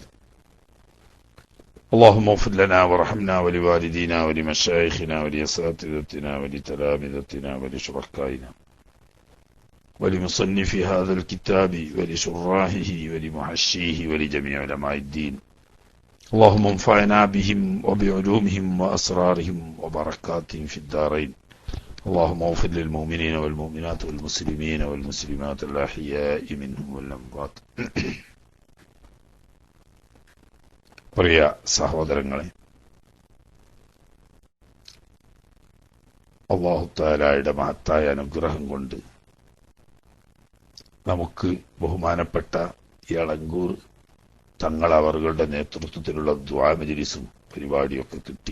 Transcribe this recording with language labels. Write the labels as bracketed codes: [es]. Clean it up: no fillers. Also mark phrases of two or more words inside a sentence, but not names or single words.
[ar] اللهم اغفر لنا وارحمنا ولوالدينا ولمشايخنا ولأساتذتنا ولتلامذتنا ولشركائنا ولمصنف هذا الكتاب ولشراحه ولمحشيه ولجميع علماء الدين. اللهم انفعنا بهم وبعلومهم وأسرارهم وبركاتهم في الدارين. اللهم اغفر للمؤمنين والمؤمنات والمسلمين والمسلمات الأحياء منهم والأموات. [ml] പ്രിയ സഹോദരങ്ങളെ, അല്ലാഹു തആലയുടെ മഹത്തായ അനുഗ്രഹം കൊണ്ട് നമുക്ക് ബഹുമാനപ്പെട്ട എളങ്കൂർ തങ്ങൾ അവരുടെ നേതൃത്വത്തിലുള്ള ദുആ മജ്‌ലിസും പരിപാടിയൊക്കെ കിട്ടി.